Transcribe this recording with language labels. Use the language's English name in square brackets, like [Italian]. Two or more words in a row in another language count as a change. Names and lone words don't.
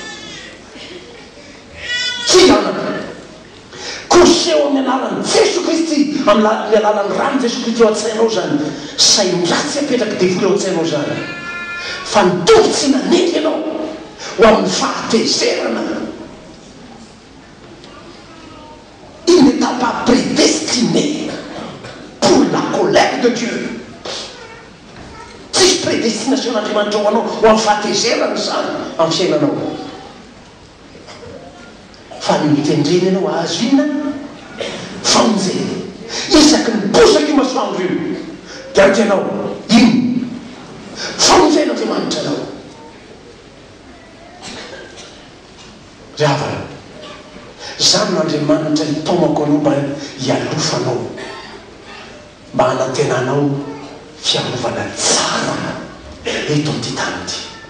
[Malagasy] tsy anaka koseho amin'ny alalan'i Jesosy Kristy amin'ny alalan'ny rano Jesosy Kristy eo an-tsainao zany sain-dratsy apetraky devoly eo an-tsainao zany fa nitovy tsy nanendry ianao ho amin'ny fahatezerana. [French] Il ne t'a pas prédestiné pour la colère de Dieu. [Malagasy] Tsisy prédestination n'Andriamanitra ho anao ho amin'ny fahatezerana zany amin'ny fiainanao fa mitendreny ianao azo inona famonjena isaky ny bosaka io masoandro io dia antenao ino famonjena Andriamanitra anao ravana zany n'Andriamanitra nitomako anao mba hialofanao mba hanantenanao fiarovana tsara eto amty tany ty